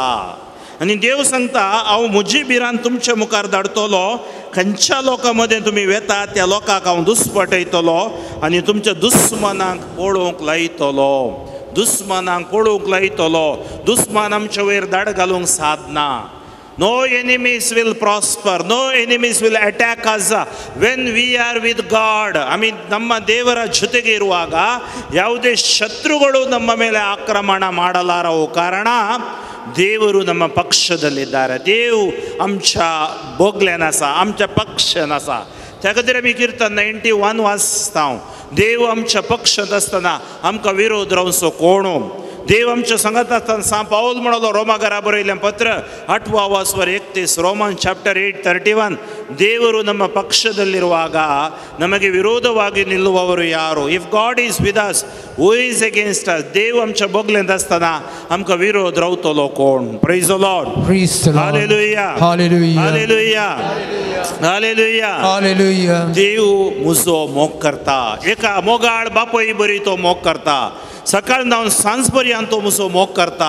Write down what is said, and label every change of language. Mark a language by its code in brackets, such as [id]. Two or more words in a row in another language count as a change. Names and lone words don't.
[kok] आनी देव सांगता हांव म्हजी बिरान तुमच्या मुखार धाडटलो. खंयच्या लोकां मदें तुमी वेता त्या लोकांक हांव दुस्पटयतलो आनी तुमच्या दुस्मनांक पळोवंक लायतलो. दुस्मनांक पळोवंक लायतलो. दुस्मान आमचे वयर दाड घालूंक साधना. [en] No enemies will prosper. No enemies will attack us when we are with God. [kn] ಆಮಿ ನಮ್ಮ ದೇವರ ಜೊತೆಗೆ ಇರುವಾಗ ಯಾವುದೇ ಶತ್ರುಗಳು ನಮ್ಮ ಮೇಲೆ ಆಕ್ರಮಣ ಮಾಡಲಾರವು. ಕಾರಣ ದೇವರು ನಮ್ಮ ಪಕ್ಷದಲ್ಲಿದ್ದಾರೆ. [kok] ದೇವ್ आमच्या बोगल्यान आसा, आमच्या पक्षान आसा. त्या खातीर आमी किर्तन 91 वाचता. देव आमच्या पक्षांत आसतना आमकां विरोध रावचो कोण? देव आमच्या संगत आसतना पाऊल म्हणलो रोमाकारा बरयलें पत्र 8వ ವಾಸವರ 31 [en] Roman chapter [kok] 8:31 [kn] ದೇವರು ನಮ್ಮ ಪಕ್ಷದಲ್ಲಿರುವಾಗ ನಮಗೆ ವಿರೋಧವಾಗಿ ನಿಲ್ಲುವವರು ಯಾರು? [en] If God is with us who is against us? [kok] ದೇವ್ आमच्या बोगलेंत आसतना आमकां विरोध रावतलो कोण? [en] Praise the Lord, Hallelujah, Hallelujah, Hallelujah, Hallelujah, Hallelujah. [kok] देव म्हजो मोग करता. एका मोगाळ बापय बरी तो मोग करता. सकाळ जावन सांज पर्यंत तो म्हजो मोग करता.